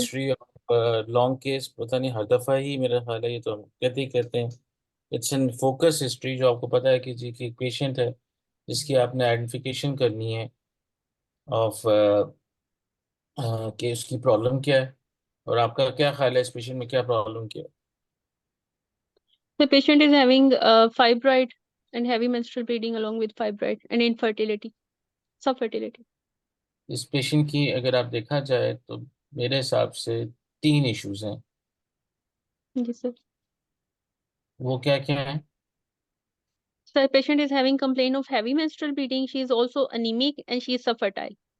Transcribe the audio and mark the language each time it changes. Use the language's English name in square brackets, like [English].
[English] history of long case, [Hindi] पता नहीं हर दफा ही मेरा ख्याल है, ये तो हम कहते ही कहते हैं। [English] it's an focus history, [Hindi] जो आपको पता है कि जी की एक पेशेंट है जिसकी आपने आइडेंटिफिकेशन करनी है ऑफ कि उसकी प्रॉब्लम क्या है, और आपका क्या ख्याल है इस पेशेंट में क्या प्रॉब्लम क्या है। [English] The patient is having fibroid and heavy menstrual bleeding along with fibroid and infertility, subfertility. [Hindi] इस पेशेंट की अगर आप देखा जाए तो मेरे हिसाब से 3 इश्यूज हैं। जी सर। वो क्या क्या है? [English] So the patient is having complaint of heavy menstrual bleeding. She is also anemic and she is subfertile.